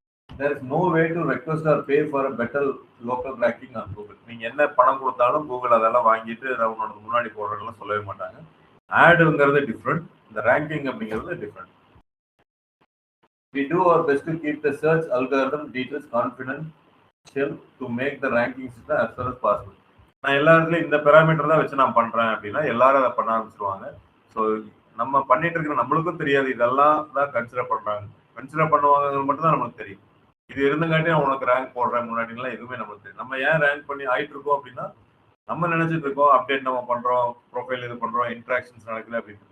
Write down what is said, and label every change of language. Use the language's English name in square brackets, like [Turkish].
[English] There is no way to request or pay for a better local ranking on Google. [Tamil] நீங்க என்ன பணம் கொடுத்தாலும் Google அதெல்லாம் வாங்கிட்டு அவனோட முன்னாடி போடுறதெல்லாம் சொல்லவே மாட்டாங்க. ஆடுங்கிறது டிஃப்ரெண்ட், இந்த ரேங்கிங் அப்படிங்கிறது different. [English] We do our best to keep the search algorithm details confidential to make the ranking system as far as possible. [Tamil] நான் எல்லா இடத்துலையும் இந்த பேராமீட்டர் தான் வச்சு நான் பண்றேன் அப்படின்னா எல்லாரும் அதை பண்ண ஆரம்பிச்சிருவாங்க. ஸோ நம்ம பண்ணிட்டு இருக்கிற நம்மளுக்கும் தெரியாது இதெல்லாம் தான் கன்சிடர் பண்றாங்க. கன்சிடர் பண்ணுவாங்க மட்டும் தான் நமக்கு தெரியும். இது இருந்தங்காட்டி உனக்கு ரேங்க் போடுறேன் முன்னாடிலாம் எதுவுமே நமக்கு தெரியும். நம்ம ஏன் ரேங்க் பண்ணி ஆயிட்டு இருக்கோம் அப்படின்னா நம்ம நினைச்சிட்டு இருக்கோம் அப்டேட் நம்ம பண்றோம், ப்ரொஃபைல் இது பண்றோம், இன்ட்ராக்ஷன்ஸ் நடக்குது அப்படின்னு.